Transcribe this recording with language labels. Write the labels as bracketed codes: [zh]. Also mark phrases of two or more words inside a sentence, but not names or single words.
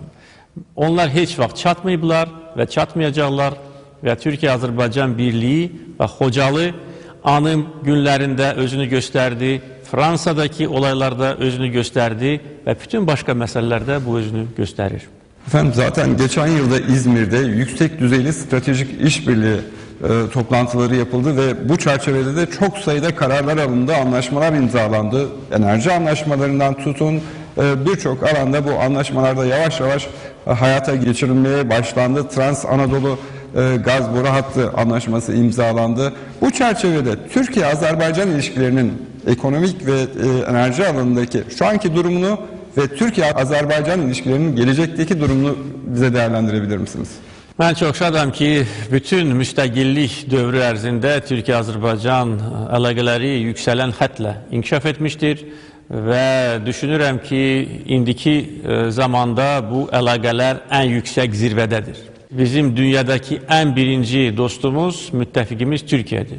[az] Onlar heç vaxt çatmayıblar və çatmayacaqlar və Türkiyə-Azərbaycan birliyi və Xocalı anım günlərində özünü göstərdi, Fransadakı olaylarda özünü göstərdi və bütün başqa məsələlərdə bu özünü göstərir. [tr] Efendim zaten geçen yılda İzmir'de yüksek düzeyli stratejik işbirliği toplantıları yapıldı ve bu çerçevede de çok sayıda kararlar alındı, anlaşmalar imzalandı. Enerji anlaşmalarından tutun birçok alanda bu anlaşmalarda yavaş yavaş hayata geçirilmeye başlandı. Trans Anadolu gaz boru hattı anlaşması imzalandı. Bu çerçevede Türkiye-Azerbaycan ilişkilerinin ekonomik ve enerji alanındaki şu anki durumunu ve Türkiye-Azerbaycan ilişkilerinin gelecekteki durumunu bize değerlendirebilir misiniz? [az] Mən çox şadam ki, bütün müstəqillik dövrü ərzində Türkiyə-Azərbaycan əlaqələri yüksələn xətlə inkişaf etmişdir və düşünürəm ki, indiki zamanda bu əlaqələr ən yüksək zirvədədir. Bizim dünyadakı ən birinci dostumuz, müttəfiqimiz Türkiyədir.